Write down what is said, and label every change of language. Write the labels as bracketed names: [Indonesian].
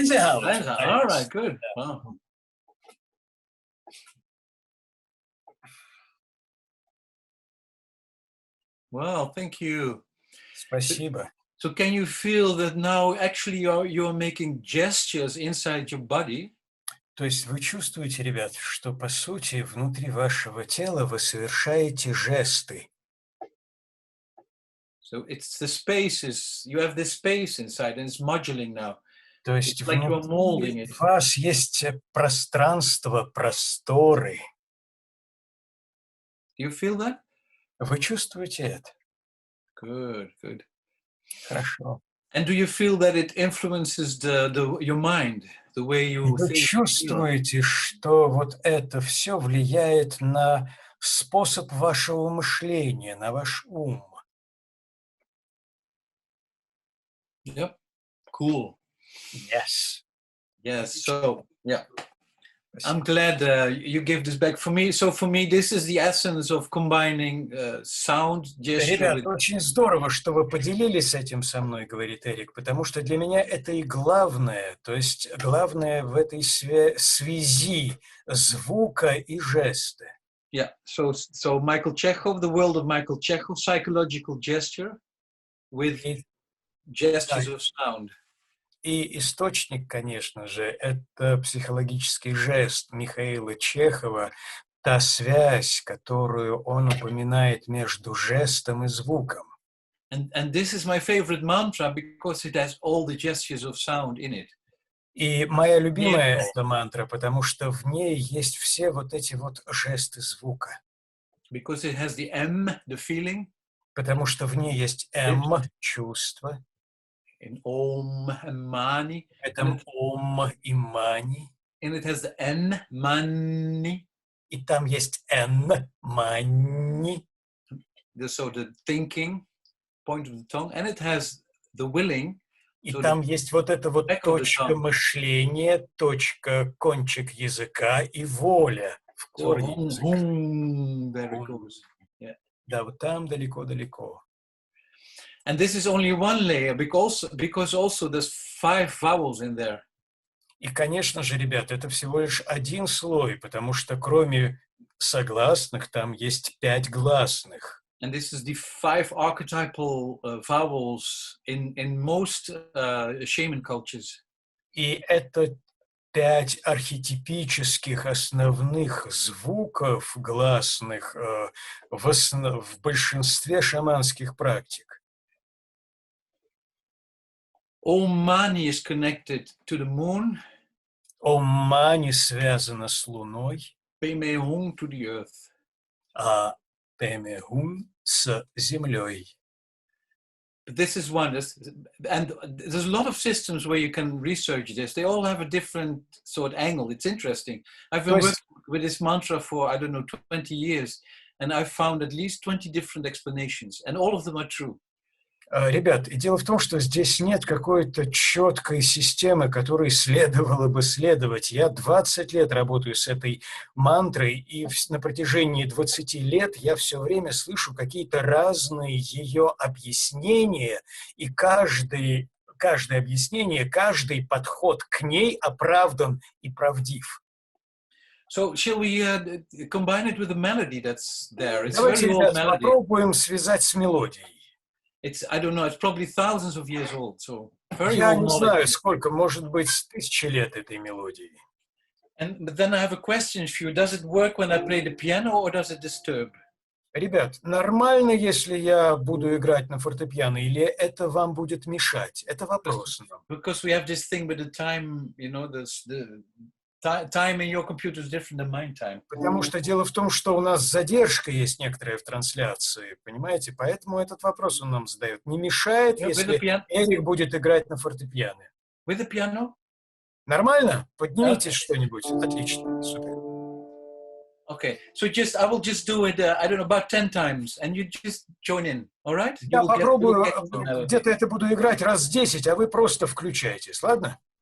[English] All right, good. Wow. Well, thank you. [Russian] Спасибо. [English] So can you feel that now actually you're making gestures inside your body? [Russian] То есть вы чувствуете, ребят, что по сути внутри вашего тела вы совершаете жесты. [English] So it's the spaces, you have this space inside and it's modulating now. [Russian] То есть [English] Like you're molding [Russian] внутри [English] it. [Russian] у вас есть пространство, просторы. [English] Do you feel that? [Russian] Вы чувствуете это? [English] Good, good. [Russian] Хорошо. [English] And do you feel that it influences your mind, the way you [Russian] Вы [English] think? [Russian] чувствуете, что вот это все влияет на способ вашего мышления, на ваш ум? [English] Yep. Cool. Yes. Yes. So, yeah. I'm glad you gave this back for me. So for me, this is the essence of combining sound, gesture. [Russian] Ребят, очень здорово, что вы поделились этим со мной, говорит Эрик, потому что для меня это и главное, то есть главное в этой связи звука и жеста. [English] Yeah. So Michael Chechov, the world of Michael Chechov, psychological gesture with gestures of sound. [Russian] И источник, конечно же, это психологический жест Михаила Чехова, та связь, которую он упоминает между жестом и звуком. [English] And this is my favorite mantra because it has all the gestures of sound in it. [Russian] И моя любимая эта мантра, потому что в ней есть все вот эти вот жесты звука. [English] Because it has the M, the feeling. [Russian] Потому что в ней есть М, чувство. [English] In Om and Mani. [Russian] Это Ом и Мани. [English] And it has the N, Mani. [Russian] И там есть Н, Мани. [English] So the thinking, point of the tongue. And it has the willing. [Russian] И там есть вот эта вот точка мышления, точка, кончик языка и воля в корне языка. Да, вот там далеко-далеко. [English] And this is only one layer because also there's 5 vowels in there. [Russian] И, конечно же, ребят, это всего лишь один слой, потому что кроме согласных там есть 5 гласных. [English] And this is the 5 archetypal vowels in most shaman cultures. [Russian] И это 5 архетипических основных звуков гласных в большинстве шаманских практик. [English] Om Mani is connected to the moon. [Russian] Om Mani связано с луной. [English] Peme Hung to the earth. [Russian] А Peme Hung с землей. [English] But this is one, and there's a lot of systems where you can research this. They all have a different sort of angle. It's interesting. I've been working with this mantra for, I don't know, 20 years, and I've found at least 20 different explanations, and all of them are true. [Russian] Ребят, и дело в том, что здесь нет какой-то четкой системы, которой следовало бы следовать. Я 20 лет работаю с этой мантрой, и на протяжении 20 лет я все время слышу какие-то разные ее объяснения, и каждое объяснение, каждый подход к ней оправдан и правдив. [English] So, shall we combine it with the melody that's there? It's [Russian] Давайте, [English] very old [Russian] ребят, [English] melody. [Russian] попробуем связать с мелодией. [English] It's, I don't know, it's probably thousands of years old, so very [Russian] Я [English] old [Russian] не [English] knowledge. [Russian] знаю, сколько, может быть, 1000 лет этой мелодии. [English] But then I have a question for you. Does it work when I play the piano or does it disturb? [Russian] Ребят, нормально, если я буду играть на фортепиано, или это вам будет мешать? Это вопрос. [English] Because we have this thing with the time, you know, the time in your computer is different than mine time. [Russian] Потому что дело в том, что у нас задержка есть некоторая в трансляции, понимаете? Поэтому этот вопрос он нам задает. Не мешает, если Эрик будет играть на фортепиано? [English] With the piano? [Russian] Нормально? Поднимите что-нибудь. Отлично. Супер. [English] Okay, so I will just do it, I don't know, about 10 times, and you just join in, all right? [Russian] Я попробую, где-то это буду играть раз 10, а вы просто включайтесь, ладно?